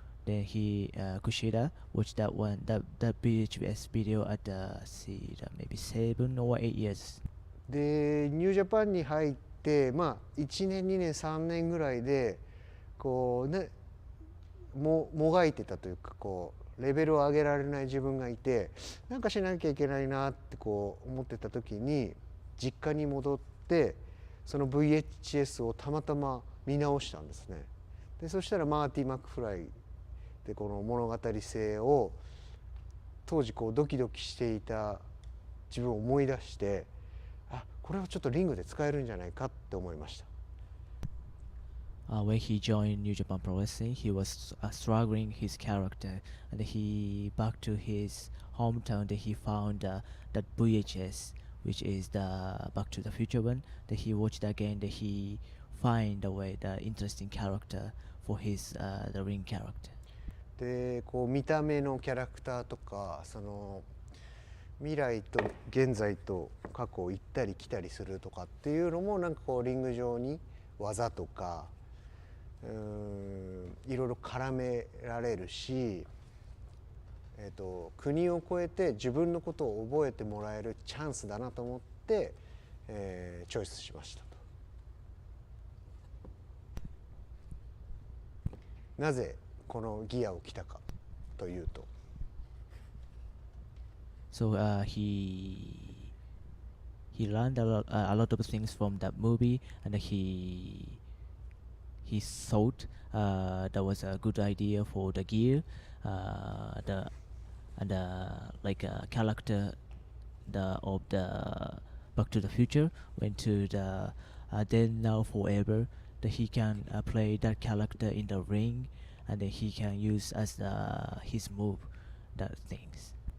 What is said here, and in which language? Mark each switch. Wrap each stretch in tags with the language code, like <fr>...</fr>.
<en>Then Kushida watched that VHS video at maybe 7 or 8 years.</en> <ja>でニュージャパンに入ってまあ1年2年3年ぐらいでこうねもがいてたというかこうレベルを上げられない自分がいてなんかしなきゃいけないなってこう思ってた時に実家に戻ってその VHS をたまたま見直したんですね。でそしたらマーティ・マクフライでこの物語性を当時こうドキドキしていた自分を思い出してあこれはちょっとリングで使えるんじゃないかって思いました。</ja> <en>When he joined New Japan Pro Wrestling, he was struggling his character, and he back to his hometown. That he found that VHS, which is the Back to the Future one. That he watched again. That he find a way the interesting character for his the ring character.</en> <ja>でこう見た目のキャラクターとかその未来と現在と過去を行ったり来たりするとかっていうのもなんかこうリング上に技とかいろいろ絡められるし、国を越えて自分のことを覚えてもらえるチャンスだなと思って、チョイスしましたと。なぜこのギアを着たかというと。</ja> <en>So he learned a lot of things from that movie, and he thought that was a good idea for the gear, character of the Back to the Future went to the then now forever that he can play that character in the ring, and then he can use as his move that things.</en>